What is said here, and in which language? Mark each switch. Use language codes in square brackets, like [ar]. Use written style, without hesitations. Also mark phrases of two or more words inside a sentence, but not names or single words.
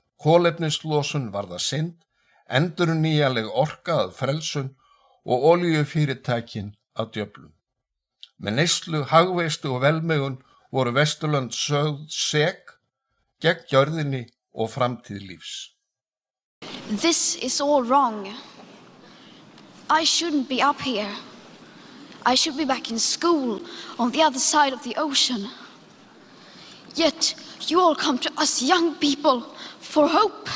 [is] Kolefnislosun varð að synd, endurnýjanleg orka að frelsun og olíufyrirtækin að djöflum. Með neyslu, hagveistu og velmegun voru Vesturlönd sögð sek gegn jörðinni og framtíð lífs. [en] This is all wrong. I shouldn't be up here. I should be back in school on the other side of the ocean. Yet you all come to us young people for hope.